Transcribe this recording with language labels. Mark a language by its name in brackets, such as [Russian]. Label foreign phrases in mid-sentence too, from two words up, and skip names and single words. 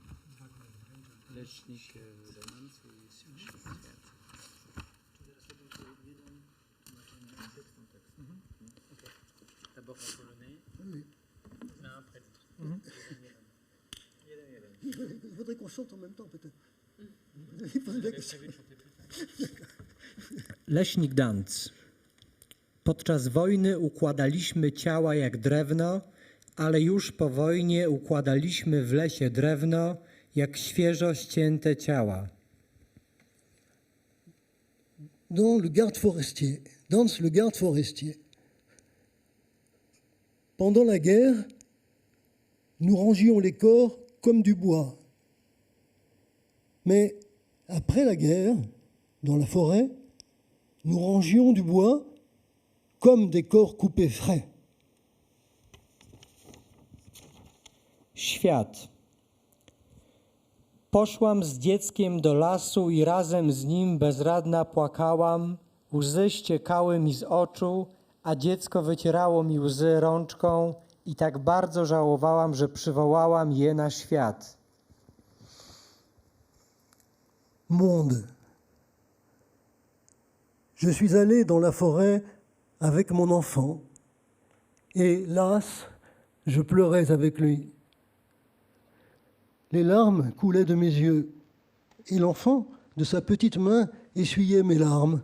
[French] D'abord en polonais, l'un après l'autre. Il faudrait qu'on chante en même temps, peut-être. [Polish] Leśnik Dance. Podczas wojny układaliśmy ciała jak drewno, ale już po wojnie układaliśmy w lesie drewno, jak świeżo ścięte ciała. [French] Dans le garde forestier, danse le garde forestier. Pendant la guerre, nous rangions les corps comme du bois. Mais après la guerre, dans la forêt, nous rangions du bois comme des corps coupés frais. [Polish] Świat. Poszłam z dzieckiem do lasu i razem z nim bezradna płakałam. Łzy ściekały mi z oczu, a dziecko wycierało mi łzy rączką i tak bardzo żałowałam, że przywołałam je na świat. [French] Monde. Je suis allé dans la forêt avec mon enfant, et las, je pleurais avec lui. Les larmes coulaient de mes yeux, et l'enfant, de sa petite main, essuyait mes larmes.